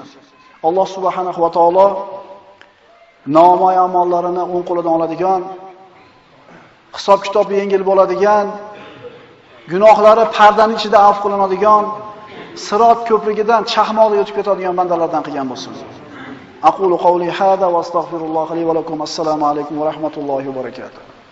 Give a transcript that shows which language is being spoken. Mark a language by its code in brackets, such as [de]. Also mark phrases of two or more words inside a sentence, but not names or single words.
[uz] Alloh subhanahu va taolo nomoy amollarini o'ng qo'lidan oladigan, hisob-kitobi yengil bo'ladigan, gunohlari pardaning ichida afv qilinadigan, Sirot ko'prigidan chaqmoqda o'tib ketadigan bandalardan qilgan bo'lsin. [ar] أقول قولي هذا وأستغفر الله لي ولكم. السلام عليكم ورحمة الله وبركاته.